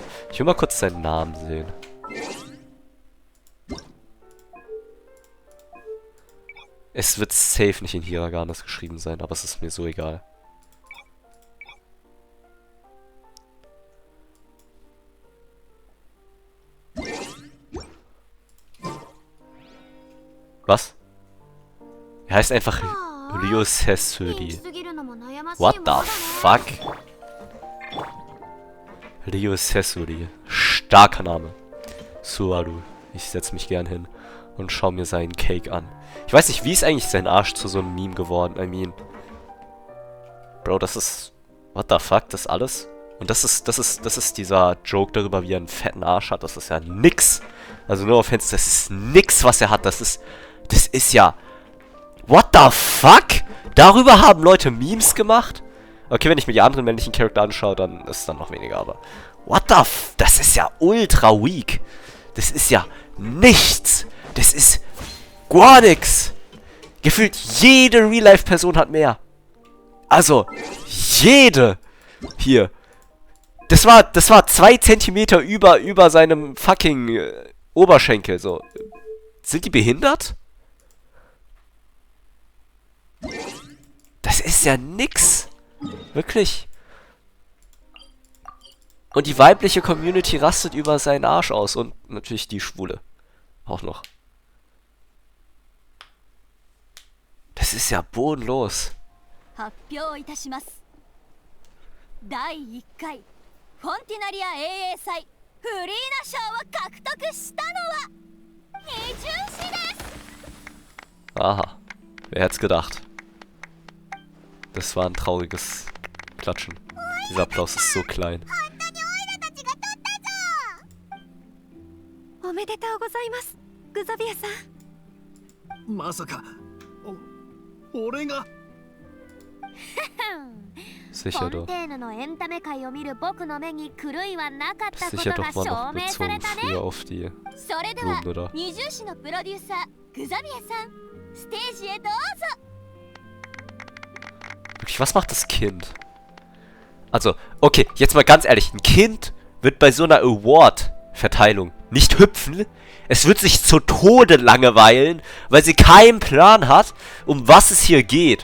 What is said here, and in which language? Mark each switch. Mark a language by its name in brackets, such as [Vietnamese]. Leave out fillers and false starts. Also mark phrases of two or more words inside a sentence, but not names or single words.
[German] Ich will mal kurz seinen Namen sehen. Es wird safe nicht in Hiraganas geschrieben sein, aber es ist mir so egal. Was? Er heißt einfach Ryosesuri. [English] What the fuck? [German] Ryosesuri. Starker Name. Suaru. Ich setze mich gern hin und schaue mir seinen Cake an. Ich weiß nicht, wie ist eigentlich sein Arsch zu so einem Meme geworden? [English] I mean... Bro, [German] das ist... [English] What the fuck? [German] Das alles? Und das ist dieser Joke darüber, wie er einen fetten Arsch hat. Das ist ja nix. Also nur offense, das ist nix, was er hat. Das ist ja... [English] What the fuck? [German] Darüber haben Leute Memes gemacht? Okay, wenn ich mir die anderen männlichen Charakter anschaue, dann ist es dann noch weniger, aber... [English] What the f... [German] Das ist ja ultra weak. Das ist ja nichts. Das ist gar nix. Gefühlt jede Real-Life-Person hat mehr. Also, jede. Hier. Das war 2 Zentimeter über seinem fucking Oberschenkel, so. Sind die behindert? Das ist ja nix. Wirklich. Und die weibliche Community rastet über seinen Arsch aus. Und natürlich die Schwule. Auch noch. Das ist ja bodenlos. [Japanese] 発表いたします。第1回フォンティナリア英英祭フリーナ賞を獲得したのは二重士です。 [German] Aha. Wer hätte es gedacht? Das war ein trauriges Klatschen. Dieser Applaus ist so klein. [Japanese] おめでとうございます、グザビエさん。まさか、俺が。 [German] Sicher [Japanese] フォン [German] doch. [Japanese] テーヌのエンタメ界を見る僕の目に狂いはなかったこと [German] Sicher [Japanese] が [German] doch mal [Japanese] 証 [German] noch [Japanese] 明され [German] bezogen [Japanese] たね。 [German] früher auf die [Japanese] それでは [German] Blumen, oder? [Japanese] 二重士のプロデューサーグザビエさん、ステージへどうぞ。 [German] Wirklich, was macht das Kind? Also, okay, jetzt mal ganz ehrlich. Ein Kind wird bei so einer Award-Verteilung nicht hüpfen. Es wird sich zu Tode langweilen, weil sie keinen Plan hat, um was es hier geht.